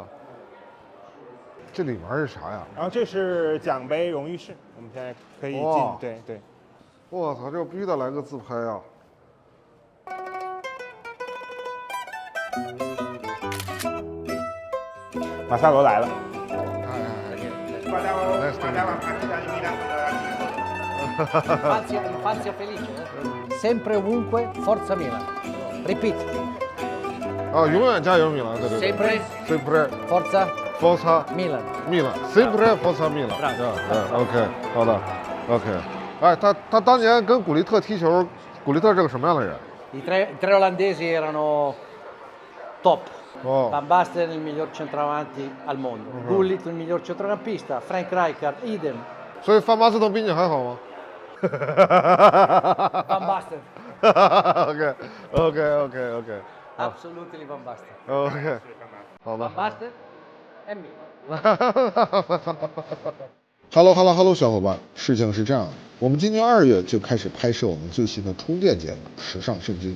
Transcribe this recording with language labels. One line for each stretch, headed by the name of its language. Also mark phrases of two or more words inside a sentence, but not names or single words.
Chinese: 这里面是啥呀？然后这是奖杯荣誉室，我们现在可以进。对对。我操，这必须得来个自拍啊！马萨罗来了。
Italian: Infanzia felice. Sempre ovunque, forza Milan.
English: Repeat.
Chinese: 永远加油米兰！对对对。Sempre
Italian: forza Milan. Sempre forza Milan。OK， 好的 ，OK。
Chinese: 哎，他当年跟古利特踢球，古利特是个什么样的人？
Italian: I tre olandesi erano top. Oh. Van Basten il miglior centravanti al mondo. Gullit il miglior centrocampista. Frank Rijkaard idem.
Chinese: 所以范巴斯滕比你还好吗？ Van Basten. OK。
English: Absolutely Van Basten.
Chinese: OK， 好的。
English: Van Basten and me.
Chinese: Hello， 小伙伴，事情是这样的，我们今年2月就开始拍摄我们最新的充电节目《时尚圣经》。